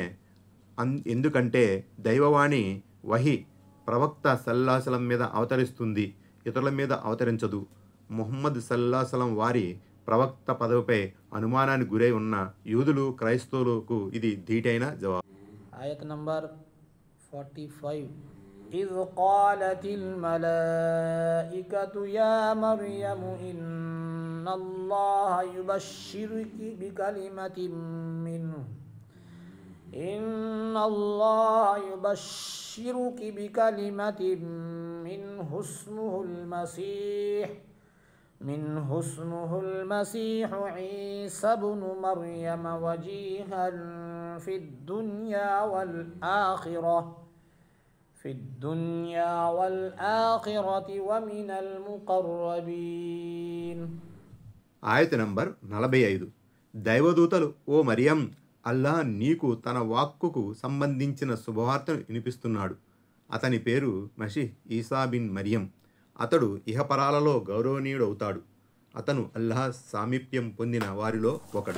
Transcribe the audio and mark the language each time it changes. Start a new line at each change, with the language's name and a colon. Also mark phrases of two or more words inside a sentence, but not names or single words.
Telugu: ఎందుకంటే దైవవాణి వహీ ప్రవక్త
Arabic: صلى الله عليه وسلم
Telugu: మీద అవతరిస్తుంది, ఇతరుల మీద అవతరించదు. ముహమ్మద్
Arabic: صلى الله عليه وسلم
Telugu: వారి ప్రవక్త పదవిపై అనుమానానికి గురై ఉన్న యూదులు, క్రైస్తవులకు ఇది ధీటైన జవాబు. ఆయత్ నంబర్
Arabic: 45 إذ قالت الملائكة يا مريم إن الله يبشرك بكلمة منه إن الله يبشرك بكلمة منه اسمه المسيح عيسى بن مريم وجيها في الدنيا والآخرة ومن المقربين.
Telugu: ఆయత నంబర్ 45. దైవదూతలు, ఓ మరియం, అల్లాహ్ నీకు తన వాక్కుకు సంబంధించిన శుభవార్తను వినిపిస్తున్నాడు. అతని పేరు మసీహ్ ఈసా బిన్ మరియం. అతడు ఇహపరాలలో గౌరవనీయుడవుతాడు. అతను అల్లాహ్ సామీప్యం పొందిన వారిలో ఒకడు.